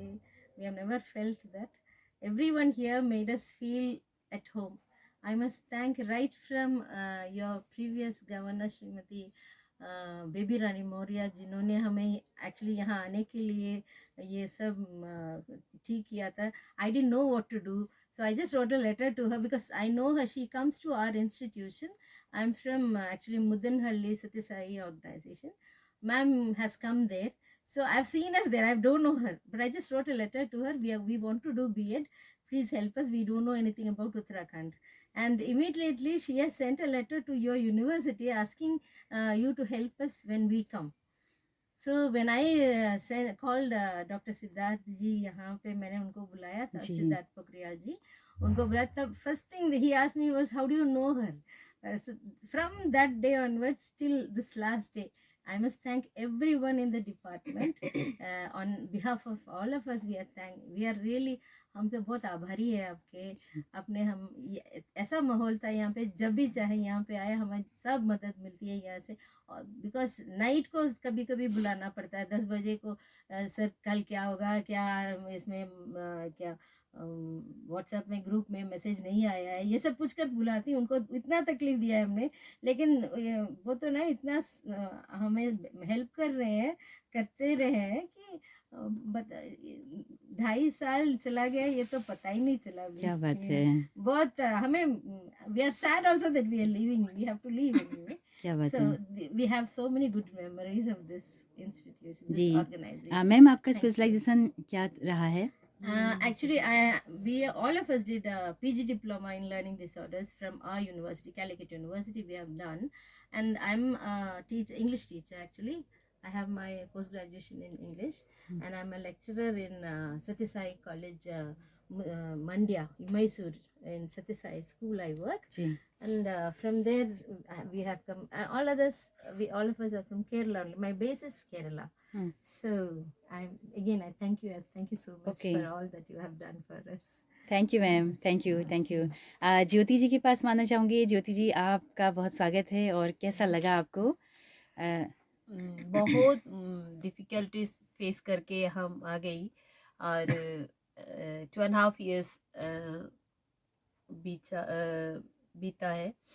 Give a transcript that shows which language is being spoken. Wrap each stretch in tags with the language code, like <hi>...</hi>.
<en>We have never felt that. Everyone here made us feel at home. I must thank right from your previous governor</en> <hi>Shrimati Baby Rani Maurya, जिन्होंने हमें actually यहाँ आने के लिए ये सब ठीक किया था।</hi> <en>I didn't know what to do, so I just wrote a letter to her because I know her. She comes to our institution. I'm from actually Mudanhalli Satya Sai organization. Ma'am has come there, so I've seen her there. I don't know her, but I just wrote a letter to her. We want to do B.Ed. Please help us. We don't know anything about Uttarakhand. And immediately she has sent a letter to your university asking you to help us when we come. So when I called Dr.</en> <hi>Siddharth ji, यहाँ पे मैंने उनको बुलाया था, सिद्धार्थ पोखरियाल जी, उनको बुलाया तब</hi> <en>first thing he asked me was, how do you know her? So from that day onwards till this last day, I must thank everyone in the department. On behalf of all of us, we are really,</en> <hi>हम तो बहुत आभारी है आपके। अपने हम ऐसा माहौल था यहाँ पे, जब भी चाहे यहाँ पे आए, हमें सब मदद मिलती है यहाँ से। और बिकॉज नाइट को कभी कभी बुलाना पड़ता है 10 बजे को, सर कल क्या होगा, क्या इसमें क्या व्हाट्सएप में ग्रुप में मैसेज नहीं आया है, ये सब पूछ कर बुलाती। उनको इतना तकलीफ दिया है हमने, लेकिन वो तो ना इतना हमें हेल्प कर रहे हैं, करते रहे हैं कि 2.5 साल चला गया, ये तो पता ही नहीं चला। क्या बात है। बहुत हमें,</hi> <en>We are sad also that we are leaving, we have to leave anyway.</en> <hi>क्या बात</hi> <en>So</en> <hi>है</hi> <en>we have so many good memories of this institution, this</en> <hi>ji.</hi> <en>organization.</en> <hi>Ma'am आपका स्पेशलाइजेशन क्या रहा है?</hi> <en>Actually, we all of us did a PG diploma in learning disorders from our university, Calicut University. We have done, and I'm a English teacher. Actually, I have my post graduation in English, and I'm a lecturer in Sathya Sai College, Mandya, Mysore. In Sathya Sai School, I work, जी and from there we have come. All of us are from Kerala. Only. My base is Kerala. So I thank you. I thank you so much Okay. for all that you have done for us.</en> <hi>Thank you ma'am, thank you, thank you. ज्योति जी के पास मानना चाहूँगी। ज्योति जी, आपका बहुत स्वागत है और कैसा लगा आपको? बहुत डिफ़िकल्टीज फेस करके हम आ गई और 2.5 years बीता है।</hi>